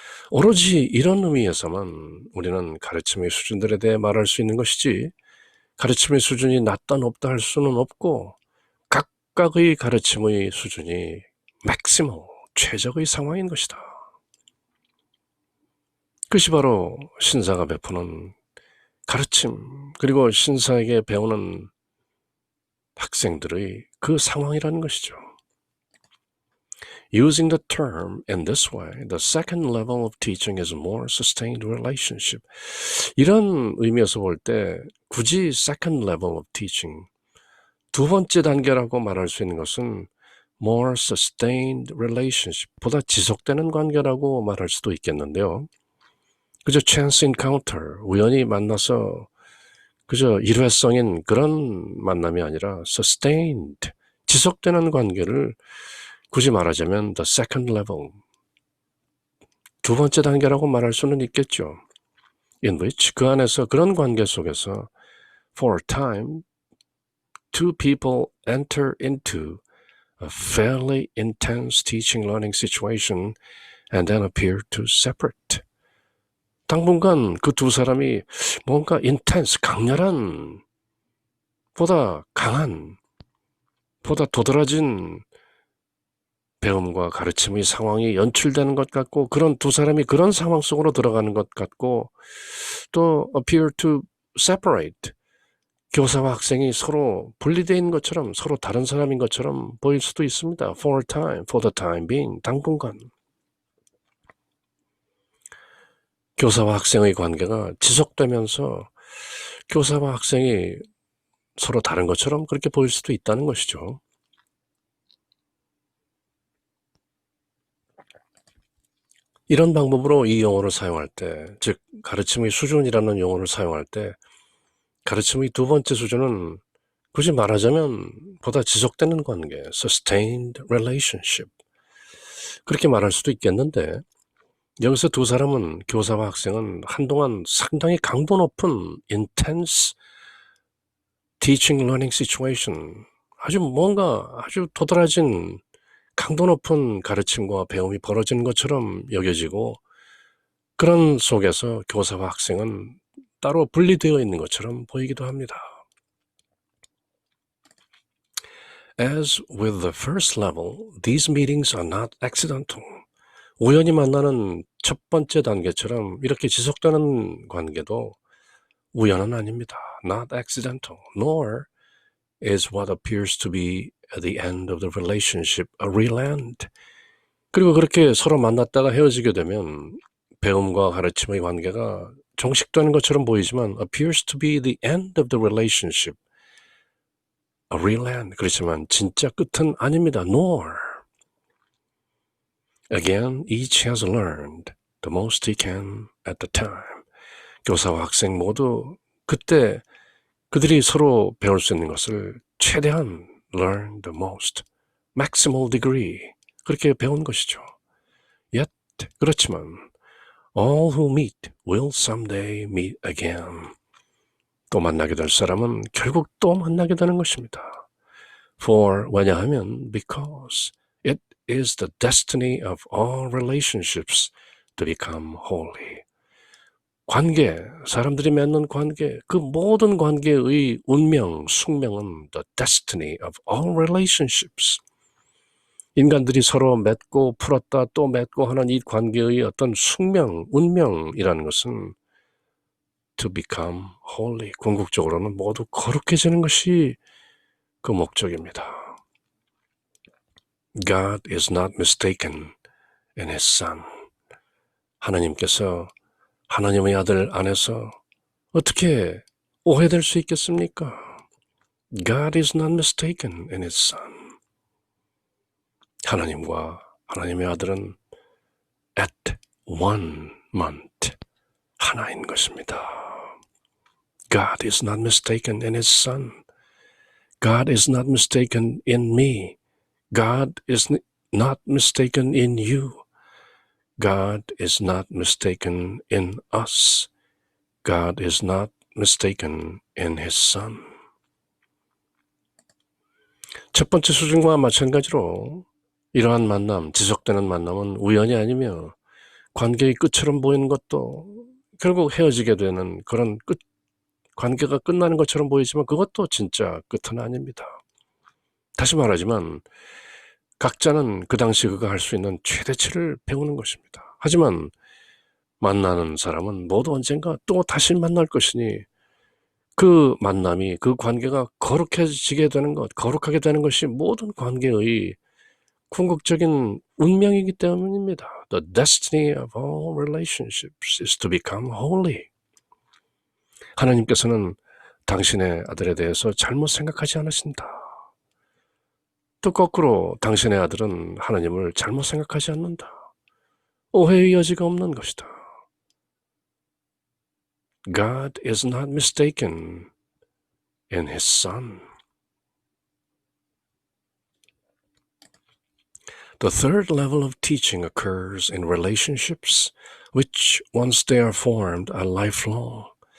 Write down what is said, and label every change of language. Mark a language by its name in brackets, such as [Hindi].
[Korean] 오로지 이런 의미에서만 우리는 가르침의 수준들에 대해 말할 수 있는 것이지 가르침의 수준이 낮다 높다 할 수는 없고 각각의 가르침의 수준이 maximal, 최적의 상황인 것이다. 그것이 바로 신사가 베푸는 가르침, 그리고 신사에게 배우는 학생들의 그 상황이라는 것이죠. [English] Using the term in this way, the second level of teaching is a more sustained relationship. [Korean] 이런 의미에서 볼 때 굳이 [English] second level of teaching, [Korean] 두 번째 단계라고 말할 수 있는 것은 [English] more sustained relationship, [Korean] 보다 지속되는 관계라고 말할 수도 있겠는데요. 그저 [English] chance encounter, [Korean] 우연히 만나서 그저 일회성인 그런 만남이 아니라 sustained, 지속되는 관계를 굳이 말하자면 [English] the second level, [Korean] 두 번째 단계라고 말할 수는 있겠죠. [English] In which, [Korean] 그 안에서 그런 관계 속에서 [English] for a time, two people enter into a fairly intense teaching learning situation and then appear to separate. [Korean] 당분간 그 두 사람이 뭔가 intense, 강렬한, 보다 강한, 보다 도드라진 배움과 가르침의 상황이 연출되는 것 같고 그런 두 사람이 그런 상황 속으로 들어가는 것 같고 또 [English] appear to separate [Korean] 교사와 학생이 서로 분리되어 있는 것처럼 서로 다른 사람인 것처럼 보일 수도 있습니다. [English] For the time being, [Korean] 당분간. 교사와 학생의 관계가 지속되면서 교사와 학생이 서로 다른 것처럼 그렇게 보일 수도 있다는 것이죠. 이런 방법으로 이 용어를 사용할 때, 즉 가르침의 수준이라는 용어를 사용할 때 가르침의 두 번째 수준은 굳이 말하자면 보다 지속되는 관계, [English] sustained relationship [Korean] 그렇게 말할 수도 있겠는데 여기서 두 사람은 교사와 학생은 한동안 상당히 강도 높은 intense [English] teaching learning situation [Korean] 아주 뭔가 아주 도드라진 강도 높은 가르침과 배움이 벌어지는 것처럼 여겨지고 그런 속에서 교사와 학생은 따로 분리되어 있는 것처럼 보이기도 합니다. [English] As with the first level, these meetings are not accidental. [Korean] 우연히 만나는 첫 번째 단계처럼 이렇게 지속되는 관계도 우연은 아닙니다. [English] Not accidental, nor is what appears to be at the end of the relationship a real end. [Korean] 그리고 그렇게 서로 만났다가 헤어지게 되면 배움과 가르침의 관계가 종식되는 것처럼 보이지만 [English] appears to be the end of the relationship. A real end. [Korean] 그렇지만 진짜 끝은 아닙니다. [English] Nor. Again, each has learned the most he can at the time. [Korean] 교사와 학생 모두 그때 그들이 서로 배울 수 있는 것을 최대한 [English] learn the most, maximal degree [Korean] 그렇게 배운 것이죠. [English] Yet, [Korean] 그렇지만 [English] all who meet will someday meet again. [Korean] 또 만나게 될 사람은 결국 또 만나게 되는 것입니다. [English] For, [Korean] 왜냐하면 [English] because it is the destiny of all relationships to become holy. [Korean] 관계, 사람들이 맺는 관계, 그 모든 관계의 운명, 숙명은 [English] the destiny of all relationships. [Korean] 인간들이 서로 맺고 풀었다 또 맺고 하는 이 관계의 어떤 숙명, 운명이라는 것은 [English] to become holy. [Korean] 궁극적으로는 모두 거룩해지는 것이 그 목적입니다. [English] God is not mistaken in his son. [Korean] 하나님께서 하나님의 아들 안에서 어떻게 오해될 수 있겠습니까? [English] God is not mistaken in his son. [Korean] 하나님과 하나님의 아들은 [English] at one moment [Korean] 하나인 것입니다. [English] God is not mistaken in his son. God is not mistaken in me. God is not mistaken in you. God is not mistaken in us. God is not mistaken in his son. [Korean] 첫 번째 수준과 마찬가지로 이러한 만남, 지속되는 만남은 우연이 아니며 관계의 끝처럼 보이는 것도 결국 헤어지게 되는 그런 관계가 끝나는 것처럼 보이지만 그것도 진짜 끝은 아닙니다. 다시 말하지만 각자는 그 당시 그가 할 수 있는 최대치를 배우는 것입니다. 하지만 만나는 사람은 모두 언젠가 또 다시 만날 것이니 그 만남이, 그 관계가 거룩해지게 되는 것, 거룩하게 되는 것이 모든 관계의 궁극적인 운명이기 때문입니다. [English] The destiny of all relationships is to become holy. [Korean] 하나님께서는 당신의 아들에 대해서 잘못 생각하지 않으신다. 또 거꾸로 당신의 아들은 하나님을 잘못 생각하지 않는다. 오해의 여지가 없는 것이다. [English] God is not mistaken in his son. The third level of teaching occurs in relationships which once they are formed are lifelong.